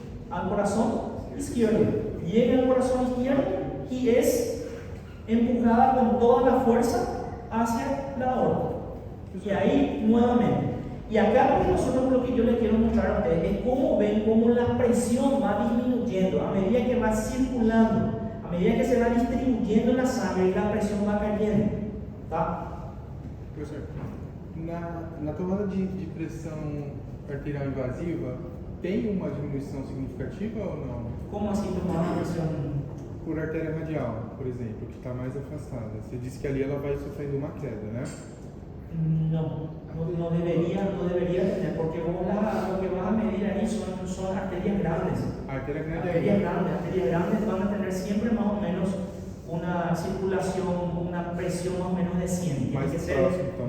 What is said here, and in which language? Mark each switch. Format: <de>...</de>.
<es>Al corazón izquierdo. Llega al corazón izquierdo y es empujada con toda la fuerza hacia la aorta. Y ahí nuevamente. Y acá lo que yo les quiero mostrar a ustedes es cómo ven cómo la presión va disminuyendo a medida que va circulando, a medida que se va distribuyendo la sangre y la presión va cayendo. ¿Tá?</es> <pt>Professor, na tomada de pressão arterial invasiva, tem uma diminuição significativa ou não? Como assim tomar uma pressão? Por artéria radial, por exemplo, que está mais afastada. Você disse que ali ela vai sofrendo uma queda, né?</pt> <es>No debería tener, porque vos lo que vas a medir ahí son arterias grandes.</es> <pt>Artéria grande</pt> <es>Arterias grandes van a tener siempre más o menos una circulación, una presión más o menos de 100. Tiene Más que ser próximo, entonces.</es>